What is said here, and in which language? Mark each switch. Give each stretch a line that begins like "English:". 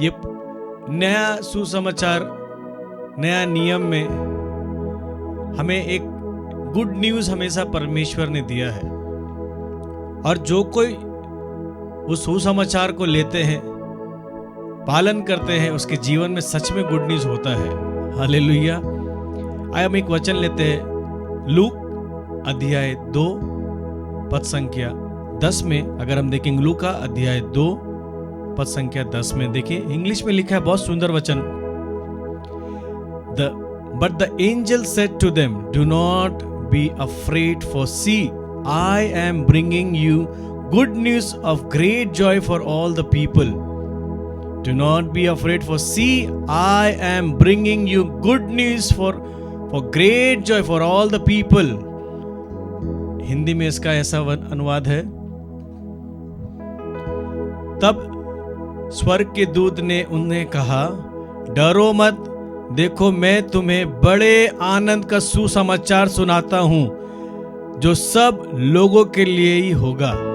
Hindi: ये नया सुसमाचार, नया नियम में हमें एक गुड न्यूज़ हमेशा परमेश्वर ने दिया है, और जो कोई उस सुसमाचार को लेते हैं, पालन करते हैं, उसके जीवन में सच में गुड न्यूज़ होता है। हालेलुया। आइए हम एक वचन लेते हैं लूक अध्याय 2 पद संख्या 10 में। अगर हम देखेंगे लूका अध्याय 2 पद संख्या 10 में, देखिए इंग्लिश में लिखा है, बहुत सुंदर वचन।
English: But the angel said to them, do not be afraid, for see, I am bringing you good news of great joy for all the people. Do not be afraid, for see, I am bringing you good news for great joy for all the people.
Hindi: Hindi में इसका ऐसा अनुवाद है, तब स्वर्ग के दूत ने उन्हें कहा, डरो मत, देखो मैं तुम्हें बड़े आनंद का सुसमाचार सुनाता हूं, जो सब लोगों के लिए ही होगा।